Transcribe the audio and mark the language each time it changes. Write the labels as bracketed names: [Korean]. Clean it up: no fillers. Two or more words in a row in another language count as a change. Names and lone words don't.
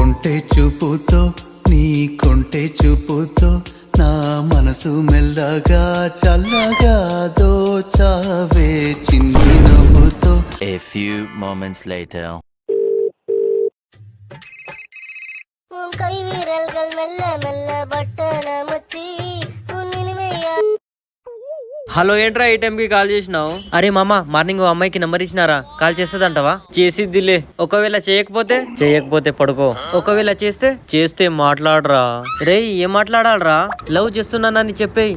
[Telugu] చూపుతో నీ కొంటె చూపుతో నా మనసు మెల్లగా చల్లగా దోచావే చిన్ని నవ్వుతో. [English] A few moments later. [Tamil] கை வீரல்கள் மெல்ல மெல்ல பட்டன முத்தி [Telugu] హలో ఏంట్రా ఈ టైంకి కాల్ చేసినావు? అరే మామ మార్నింగ్ అమ్మాయికి నెంబర్ ఇచ్చినారా, కాల్ చేస్తుందంటవా? చేసిద్దిలే. ఒకవేళ చేయకపోతే పడుకో. ఒకవేళ చేస్తే మాట్లాడరా. రేయ్ ఏం మాట్లాడాలరా? లవ్ చేస్తున్నానని చెప్పేయి.